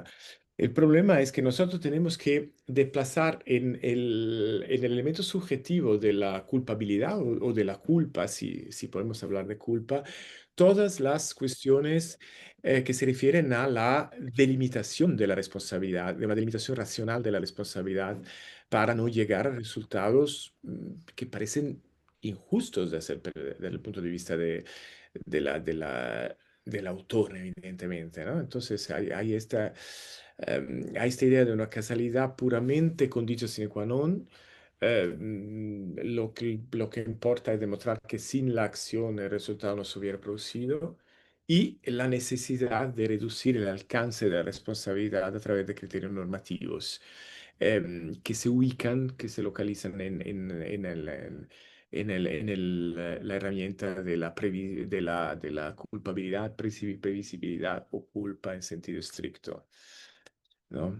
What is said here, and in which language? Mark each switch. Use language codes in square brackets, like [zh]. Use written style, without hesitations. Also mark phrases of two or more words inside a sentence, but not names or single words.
[es] El problema es que nosotros tenemos que desplazar en el elemento subjetivo de la culpabilidad o de la culpa, si podemos hablar de culpa, todas las cuestiones que se refieren a la delimitación de la responsabilidad, de una delimitación racional de la responsabilidad para no llegar a resultados que parecen injustos desde el punto de vista de la, de la, del autor, evidentemente, ¿no? Entonces hay esta idea de una casualidad puramente [la] conditio sine qua non, [es] lo que importa es demostrar que sin la acción el resultado no se hubiera producido y la necesidad de reducir el alcance de la responsabilidad a través de criterios normativos que se ubican, que se localizan la herramienta de de la culpabilidad, previsibilidad o culpa en sentido estricto, ¿no?